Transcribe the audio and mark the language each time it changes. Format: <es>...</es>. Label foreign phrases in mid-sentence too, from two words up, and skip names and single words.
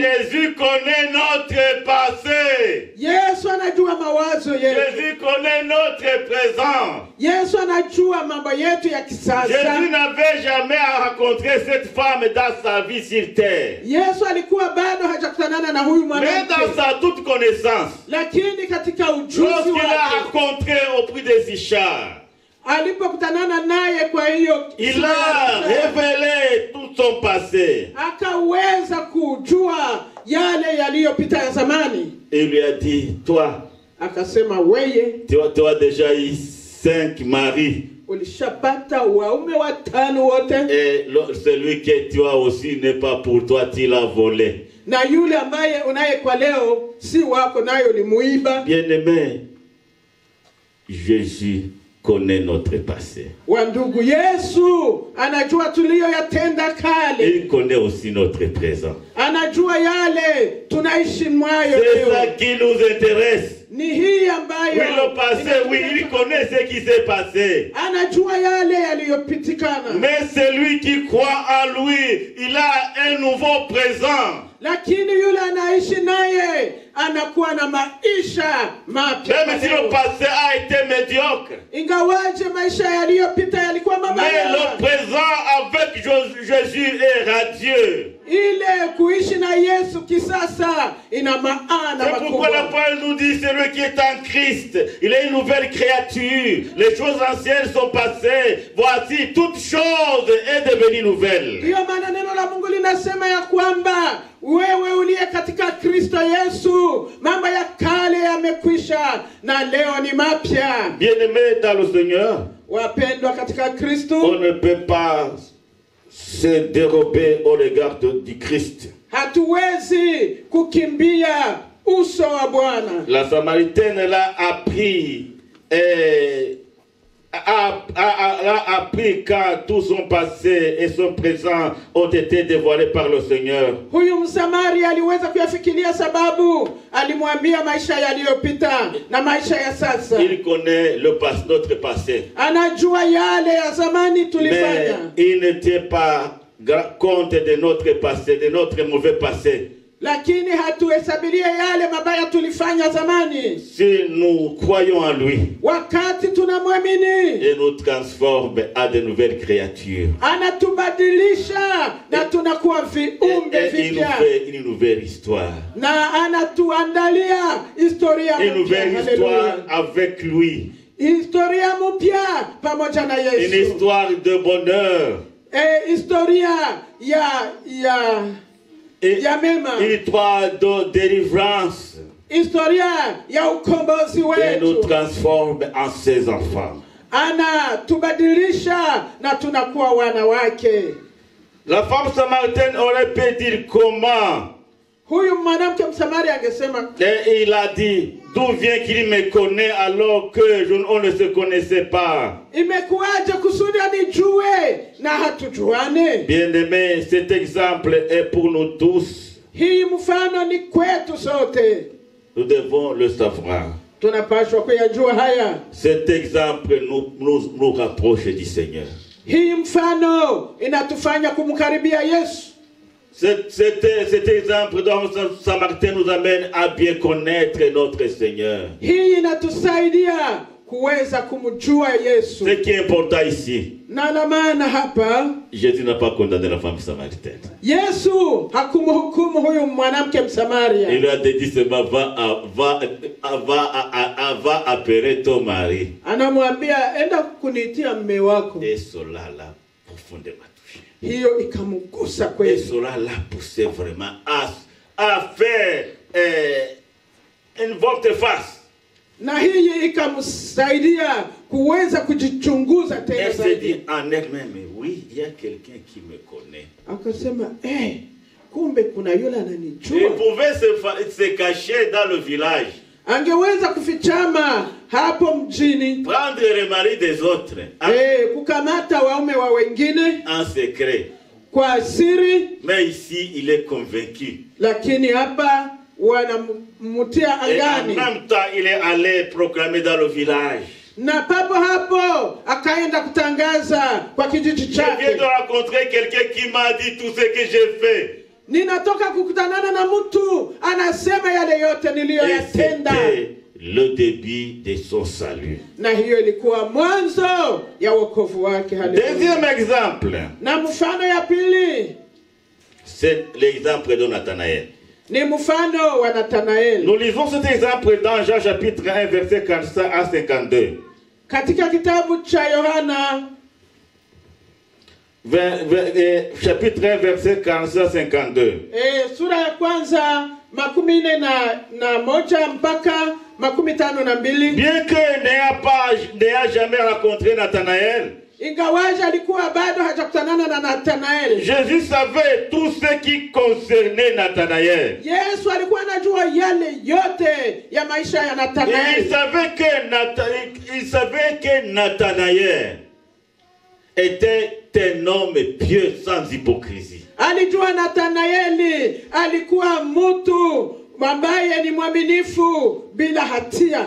<fr>Jésus connaît notre passé.</fr> <sw>Yesu anajua mawazo yetu.</sw> <fr>Jésus connaît notre présent.</fr> <sw>Yesu anajua mambo yetu ya</sw> <fr>Jésus</fr> <sw>kisasa.</sw> <fr>n'avait jamais rencontré cette femme dans sa vie sur terre.</fr> <sw>Yesu alikuwa bado hajakutanana na huyu</sw> <fr>Mais</fr> <sw>mwanamke.</sw> <fr>dans sa toute connaissance,</fr> <sw>Lakini katika ujuzi</sw> <fr>lorsqu'il a</fr> <sw>wake</sw> <fr>rencontré au puits de Sichar,</fr> <sw>alipokutanana naye kwa hiyo</sw> <fr>il a révélé tout son passé.</fr> <sw>akaweza kujua yale yaliyopita ya zamani.</sw> <fr>Il lui a dit, toi,</fr> <sw>Akasema weye</sw> <fr>tu as déjà eu 5 maris.</fr> <sw>ulishapata waume watano wote.</sw> <fr>Et celui que tu as aussi n'est pas pour toi, tu l'as volé.</fr> <sw>Na yule ambaye unaye kwa leo si wako, nayo ulimuiba.</sw> <fr>Bien-aimé, Jésus connaît notre passé.</fr> <sw>Wa ndugu, Yesu anajua tuliyoyatenda kale.</sw> <fr>Il connaît aussi notre présent.</fr> <sw>Anajua yale tunaishi mwayo</sw> <fr>C'est ça</fr> <sw>leo.</sw> <fr>qui nous intéresse.</fr> <sw>Ni hii ambayo</sw> <fr>Oui, le passé, oui, il connaît ce qui s'est passé.</fr> <sw>anajua yale yaliyopitikana.</sw> <fr>Mais celui qui croit en lui, il a un nouveau présent.</fr> <sw>Lakini yule anaishi naye anakuwa na maisha mapya.</sw> <fr>Même si le passé a été médiocre.</fr> <sw>Ingawaje maisha yaliyopita yalikuwa</sw> <fr>Mais</fr> <sw>mabaya.</sw> <fr>le présent avec Jésus est radieux.</fr> <sw>Ile kuishi na Yesu kisasa ina maana</sw> <fr>C'est pourquoi la</fr> <sw>makubwa.</sw> <fr>parole nous dit, celui qui est en Christ, il est une nouvelle créature. Les choses anciennes sont passées. Voici, toute chose est devenue nouvelle.</fr> <sw>Ndiyo maana neno la Mungu linasema ya kwamba wewe uliye katika Kristo Yesu, mambo ya kale yamekwisha na leo ni mapya.</sw> <fr>Bien-aimés dans le Seigneur,</fr> <sw>Wapendwa katika</sw> <fr>on</fr> <sw>Kristo,</sw> <fr>ne peut pas se dérober au regard du Christ.</fr> <sw>hatuwezi kukimbia uso wa Bwana.</sw> <fr>La Samaritaine, elle a appris, a appris quand tout son passé et son présent ont été dévoilés par le Seigneur.</fr> <sw>Huyu Msamaria aliweza kuyafikiria sababu alimwambia maisha yaliyopita na maisha ya sasa.</sw> <fr>Il connaît notre passé.</fr> <sw>Anajua yale ya zamani</sw> <fr>Mais</fr> <sw>tulifanya.</sw> <fr>il n'était pas compte de notre passé, de notre mauvais passé.</fr> <sw>Lakini hatuhesabilie yale mabaya tulifanya zamani.</sw> <fr>Si nous croyons en lui,</fr> <sw>Wakati tunamwamini,</sw> <fr>il nous transforme à de nouvelles créatures.</fr> <sw>anatubadilisha na tunakuwa viumbe</sw> <fr>Et il nous</fr> <sw>vipya.</sw> <fr>fait une nouvelle histoire.</fr> <sw>Na anatuandalia historia</sw> <fr>Une</fr> <sw>mpya.</sw> <fr>nouvelle histoire</fr> <sw>Haleluya.</sw> <fr>avec lui.</fr> <sw>Historia mpya pamoja na</sw> <fr>Une</fr> <sw>Yesu.</sw> <fr>histoire de bonheur.</fr> <sw>Historia ya mema.</sw> <fr>Une histoire de délivrance.</fr> <sw>Historia ya ukombozi</sw> <fr>Et nous</fr> <sw>wetu.</sw> <fr>transforme en ses enfants.</fr> <sw>Anatubadilisha na tunakuwa wana wake.</sw> <fr>La femme samaritaine aurait pu dire comment.</fr> <sw>Huyu mwanamke Msamaria angesema,</sw> <fr>Et il a dit, d'où vient qu'il me connaît alors que on ne se connaissait pas.</fr> <sw>imekuwaje kusudi anijue na hatujuane?</sw> <fr>Bien-aimés, cet exemple est pour nous tous.</fr> <sw>Hii mfano ni kwetu sote.</sw> <fr>Nous devons le savoir.</fr> <sw>Tunapaswa kuyajua haya.</sw> <fr>Cet exemple nous rapproche du Seigneur.</fr> <sw>Hii mfano inatufanya kumkaribia Yesu.</sw> <fr>Cet exemple dans Samaritain nous amène à bien connaître notre Seigneur.</fr> <sw>Hii inatusaidia kuweza kumjua Yesu.</sw> <fr>Ce qui est important ici,</fr> <sw>Na la maana hapa,</sw> <fr>Jésus n'a pas condamné la femme samaritaine.</fr> <sw>Yesu hakumhukumu huyu mwanamke Msamaria.</sw> <fr>Il lui a dit seulement va appeler ton mari.</fr> <sw>Anamwambia enda kuniitia mume wako.</sw> <fr>Et cela l'a profondément touché.</fr> <sw>Hiyo ikamgusa</sw> <fr>Et</fr> <sw>kweli.</sw> <fr>cela l'a poussé vraiment à faire une volte-face.</fr> <sw>Na hii ikamsaidia kuweza kujichunguza tena</sw> <fr>Elle s'est dit</fr> <sw>zaidi.</sw> <fr>en elle-même, oui, il y a quelqu'un qui me connaît.</fr> <sw>Akasema, kumbe kuna yule</sw> <fr>Il</fr> <sw>ananijua.</sw> <fr>pouvait se cacher dans le village,</fr> <sw>Angeweza kufichama hapo mjini,</sw> <fr>prendre le mari des autres</fr> <sw>kukamata waume wa wengine</sw> <fr>en secret.</fr> <sw>kwa siri,</sw> <fr>Mais ici, il est convaincu.</fr> <sw>lakini hapa wanamtia</sw> <fr>Et en</fr> <sw>angani.</sw> <fr>même temps, il est allé proclamer dans le village.</fr> <sw>Na papo hapo akaenda kutangaza kwa kijiji</sw> <fr>Je viens</fr> <sw>chake,</sw> <fr>de rencontrer quelqu'un qui m'a dit tout ce que j'ai fait.</fr> <sw>ninatoka kukutanana na mtu anasema yale yote</sw> <fr>Et</fr> <sw>niliyoyatenda.</sw> <fr>c'était le début de son salut.</fr> <sw>Na hiyo ilikuwa mwanzo ya wokovu wake. Haleluya.</sw> <fr>Deuxième exemple,</fr> <sw>Na mfano ya pili</sw> <fr>c'est l'exemple de Nathanaël.</fr> <sw>ni mfano wa Nathanaeli.</sw> <fr>Nous lisons cet exemple dans Jean chapitre 1, verset 45 à 52.</fr> <sw>Katika kitabu cha Yohana</sw> <fr>Chapitre 1, verset 45 à 52.</fr> <sw>sura ya kwanza 41 mpaka 52.</sw> <fr>Bien que n'ayant jamais rencontré Nathanaël,</fr> <sw>Ingawaje alikuwa bado hajakutanana na Nathanaeli,</sw> <fr>Jésus savait tout ce qui concernait Nathanaël.</fr> <sw>Yesu alikuwa anajua yale yote ya maisha ya</sw> <fr>Et</fr> <sw>Nathanaeli.</sw> <fr>il savait que Nathanaël était un homme pieux sans hypocrisie.</fr> <sw>Alijua Nathanaeli alikuwa mtu ambaye ni mwaminifu bila hatia.</sw>